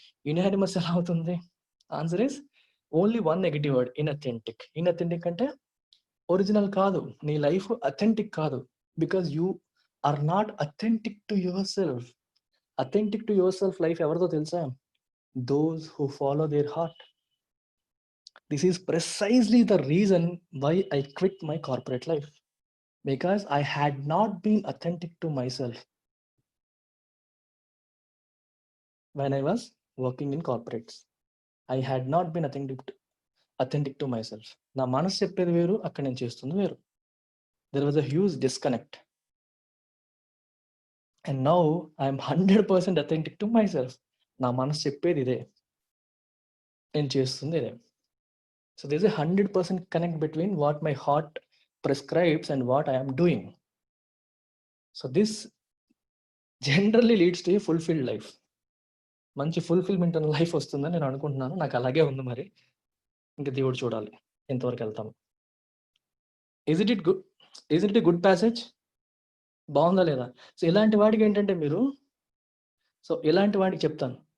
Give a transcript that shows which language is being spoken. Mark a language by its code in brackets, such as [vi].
[en] unanimous [te] ఎలా అవుతుంది? [en] Answer is only one negative word, inauthentic. [te] ఇన్అథెంటిక్ అంటే ఒరిజినల్ కాదు, నీ లైఫ్ అథెంటిక్ కాదు. [en] Because you are not authentic to yourself. Authentic to yourself life [te] ఎవరిదో తెలుసా? [en] Those who follow their heart. This is precisely the reason why I quit my corporate life, because I had not been authentic to myself when I was working in corporates. I had not been authentic to myself. [te] నా మనసు చెప్పేది వేరు, అక్కడ నేను చేస్తుంది వేరు. [en] There was a huge disconnect. And now I am 100% authentic to myself. [te] నా మనసు చెప్పేది ఇదే, నేను చేస్తుంది ఇదే. [en] So there is a 100% connect between what my heart prescribes and what I am doing. So this generally leads to a fulfilled life. [te] మంచి fulfilment అన్న life వస్తుందని నేను అనుకుంటున్నాను. నాకు అలాగే ఉంది. మరి ఇంకా దేవుడు చూడాలి ఎంతవరకు వెళ్తాము. [en] Is it good? Is it a good passage? [te] బాగుందా లేదా? సో ఇలాంటి వాటికి ఏంటంటే మీరు ఇలాంటి వాటికి చెప్తాను.